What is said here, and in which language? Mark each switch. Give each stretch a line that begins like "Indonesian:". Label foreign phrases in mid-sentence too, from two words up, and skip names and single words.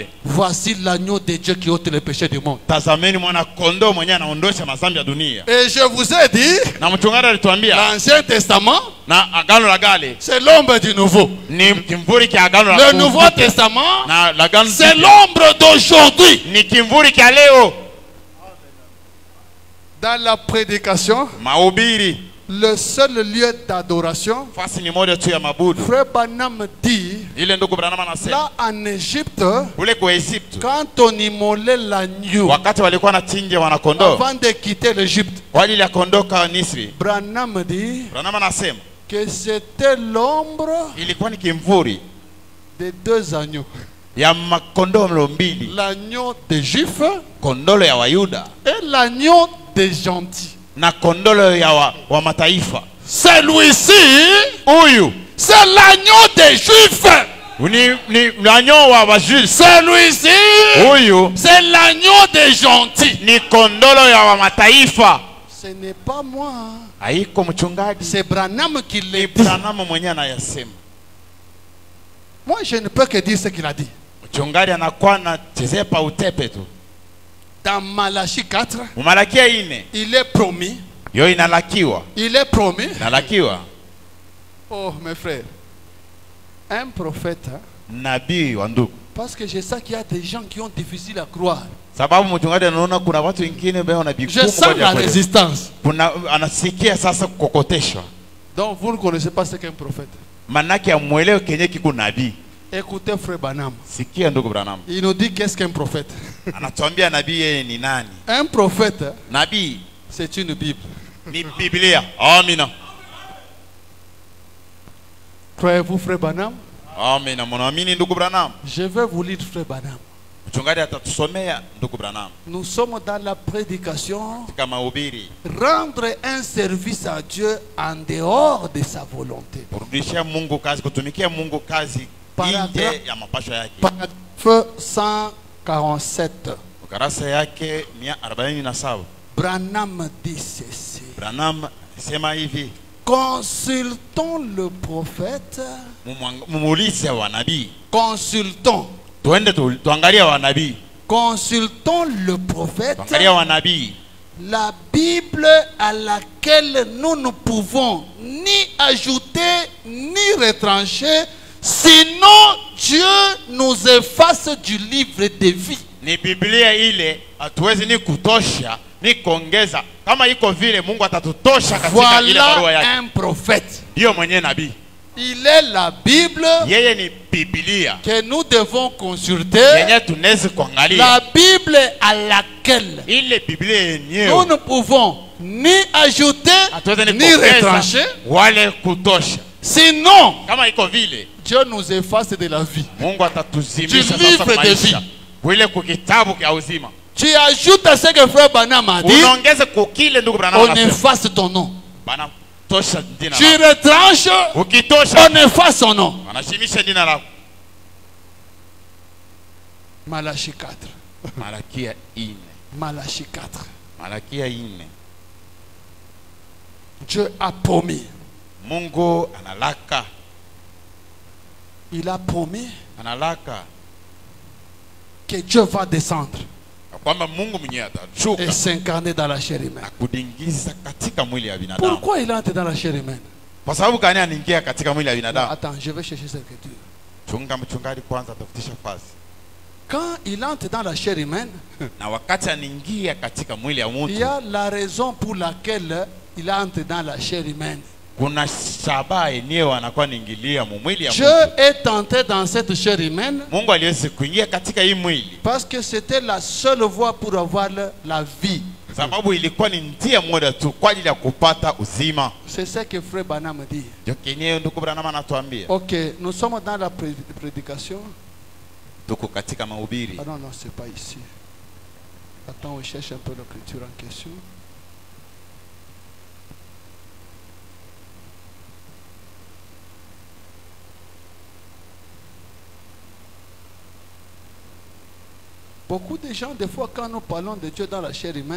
French: Voici l'agneau de Dieu qui ôte le péché du monde.
Swahili: Tazameni mwana kondoo mwenye anaondosha mazambi ya dunia.
French: Et je vous ai dit,
Swahili: Na mchungaji alituambia
French: l'Ancien Testament,
Swahili: na agano la kale
French: c'est l'ombre du nouveau.
Swahili: ni kimvuri kia agano la
French: Le
Swahili: kale.
French: Nouveau Testament,
Swahili: Na l'agano
French: c'est
Swahili: jipya
French: l'ombre d'aujourd'hui.
Swahili: ni kimvuri kia leo.
French: Dans la prédication,
Swahili: Mahubiri
French: le seul lieu d'adoration,
Swahili: fasi ni moja tu ya mabudu.
French: Frère Branham dit,
Swahili: Ile ndugu Branham anasema
French: là en Égypte,
Swahili: kule kwa Egypte
French: quand on immolait l'agneau
Swahili: wakati walikuwa na chinja wana kondoo
French: avant de quitter l'Égypte,
Swahili: kwa ajili ya kondoka Misri,
French: Branham dit
Swahili: Branham anasema
French: que c'était l'ombre
Swahili: ilikuwa ni kimvuri
French: de deux agneaux.
Swahili: ya makondoo mbili,
French: L'agneau des Juifs
Swahili: kondolo ya Wayuda
French: et l'agneau des gentils.
Swahili: na kondolo ya wa mataifa.
French: Celui-ci,
Swahili: Huyu
French: c'est l'agneau des Juifs.
Swahili: ni agneau wa Wayuda.
French: Celui-ci,
Swahili: Huyu
French: c'est l'agneau des gentils.
Swahili: ni kondolo ya wa mataifa.
French: Ce n'est pas moi,
Swahili: Haiko mchungaji,
French: c'est Branham qui
Swahili: ni
French: l'a dit.
Swahili: Branham mwenyewe anayasema.
French: Moi, je ne peux que dire ce qu'il a dit.
Swahili: Mchungaji anakuwa anachezea pa utepe tu.
French: Dans Malachie 4,
Swahili: Mumalakia 4
French: il est promis.
Swahili: yo inalakiwa,
French: Il est promis.
Swahili: inalakiwa
French: Oh, mes frères, un prophète, hein,
Swahili: nabii wa ndugu.
French: parce que je sais qu'il y a des gens qui ont difficile à croire.
Swahili: Sababu mchungaji anaona kuna watu wengine ambao wana
French: Je
Swahili: bigumu
French: sens la résistance.
Swahili: kuna anasikia sasa kukokoteshwa,
French: Donc, vous ne connaissez pas ce qu'est un prophète.
Swahili: manake amuelewe kenye kiko nabii.
French: Écoutez, frère Branham.
Swahili: Sikia ndugu Branham
French: Il nous dit qu'est-ce qu'un prophète.
Swahili: anatuambia nabii yeye ni nani.
French: Un prophète,
Swahili: Nabii
French: c'est une Bible.
Swahili: ni Biblia. Amina,
French: Croyez-vous, frère Branham?
Swahili: amina. Mnaamini ndugu Branham?
French: Je vais vous lire, frère Branham.
Swahili: Mchungaji atatusomea ndugu Branham
French: Nous sommes dans la prédication.
Swahili: katika mahubiri
French: Rendre un service à Dieu en dehors de sa volonté.
Swahili: kurudishia Mungu kazi, kutumikia Mungu kazi nje ya mapasho yake.
French: Paragraphe 147.
Swahili: Ukarasa yake 147.
French: Branham dit ceci.
Swahili: Branham sema hivi,
French: Consultons le prophète.
Swahili: mumuulize wanabii.
French: Consultons.
Swahili: Tuende tuangalie wanabii.
French: Consultons le prophète.
Swahili: Tuangalie wanabii.
French: La Bible à laquelle nous ne pouvons ni ajouter ni retrancher, sinon Dieu nous efface du livre de vie.
Swahili: Ni Biblia ile hatuwezi ni kutosha ni kuongeza. Kama iko vile Mungu atatutosha katika ile barua
French: Voilà
Swahili: yake.
French: un prophète.
Swahili: Ndio mwenye nabii.
French: Il est la Bible
Swahili: Yeye ni Biblia
French: que nous devons consulter.
Swahili: yenye tunaweza kuangalia.
French: La Bible à laquelle
Swahili: Ile Biblia
French: nous
Swahili: yenyewe
French: ne pouvons ni ajouter
Swahili: hatuwezi ni ni kuongeza
French: retrancher.
Swahili: wale kutosha.
French: Sinon,
Swahili: Kama iko vile
French: Dieu nous efface de la vie.
Swahili: Mungu atatuzimisha
French: Du
Swahili: sasa
French: livre de
Swahili: maisha.
French: vie.
Swahili: Wile kukitabu kia uzima.
French: Tu ajoutes à ce que frère Branham a dit,
Swahili: Unaongeza kukile ndugu Branham
French: on
Swahili: anasema.
French: efface ton nom.
Swahili: Bana tosha jina
French: Tu
Swahili: lako.
French: retranches,
Swahili: Ukitosha
French: on efface son nom.
Swahili: anashimisha jina lako.
French: Malachie 4.
Swahili: Malakia 4.
French: Malachie 4.
Swahili: Malakia 4.
French: Dieu a promis.
Swahili: Mungu analaka.
French: Il a promis
Swahili: Analaka
French: que Dieu va descendre
Swahili: kwamba Mungu mwenyewe atashuka
French: et s'incarner dans la chair humaine.
Swahili: na kudingiza katika mwili ya binadamu.
French: Pourquoi il entre dans la chair humaine?
Swahili: Kwa sababu gani anaingia katika mwili ya binadamu?
French: Attends, je vais chercher cette écriture.
Swahili: Chunga mchungaji kwanza atafutisha fasi.
French: Quand il entre dans la chair humaine,
Swahili: Na wakati anaingia katika mwili ya
French: il y
Swahili: mtu,
French: a la raison pour laquelle il entre dans la chair humaine.
Swahili: kuna shabaha yenyewe anakuwa anaingilia mwili ya
French: Dieu
Swahili: mtu.
French: est entré dans cette chair humaine
Swahili: Mungu aliweza kuingia katika hii mwili
French: parce que c'était la seule voie pour avoir la vie.
Swahili: sababu ilikuwa ni njia moja tu kwa ajili ya kupata uzima.
French: C'est ce que frère Branham dit.
Swahili: Ndio kenyewe ndugu Branham anatuambia.
French: Ok, nous sommes dans la prédication.
Swahili: Tuko katika mahubiri.
French: Ah non, non, c'est pas ici. Attends, on cherche un peu l'écriture en question. Beaucoup de gens, des fois, quand nous parlons de Dieu dans la chair humaine,